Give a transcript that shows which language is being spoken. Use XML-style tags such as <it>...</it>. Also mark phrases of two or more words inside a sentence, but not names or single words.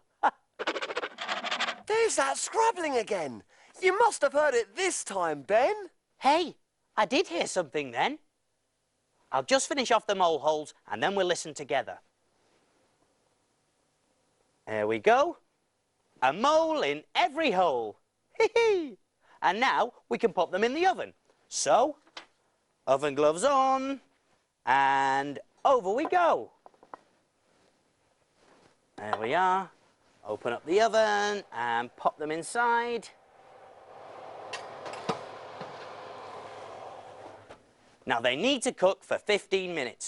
<en>There's that scrabbling again. You must have heard it this time, Ben. Hey, I did hear something then. I'll just finish off the mole holes and then we'll listen together. There we go. A mole in every hole. Hee-hee. And now we can pop them in the oven. So, oven gloves on, and over we go. There we are. Open up the oven and pop them inside. Now they need to cook for 15 minutes.</en>